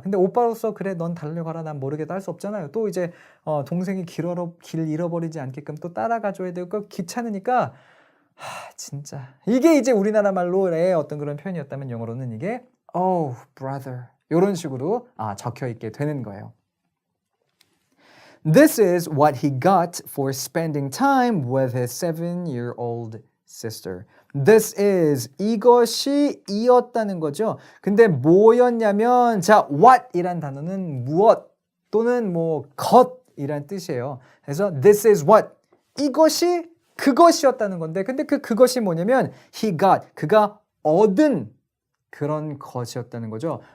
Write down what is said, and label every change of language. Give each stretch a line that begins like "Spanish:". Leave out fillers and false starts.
Korean: 근데 오빠로서 그래 넌 달려가라 난 모르겠다 할 수 없잖아요. 또 이제 동생이 길 잃어버리지 않게끔 또 따라가 줘야 되고 귀찮으니까 진짜 이게 이제 우리나라 말로의 어떤 그런 표현이었다면 영어로는 이게
English: Oh, brother.
Korean: 이런 식으로 적혀 있게 되는 거예요.
English: This is what he got for spending time with his 7-year-old sister. This is
Korean: 이것이 이었다는 거죠. 근데 뭐였냐면 자, what이란 단어는 무엇 또는 뭐 것이란 뜻이에요. 그래서
English: this is what
Korean: 이것이 그것이었다는 건데 근데 그것이 뭐냐면
English: he got
Korean: 그가 얻은 그런 것이었다는 거죠.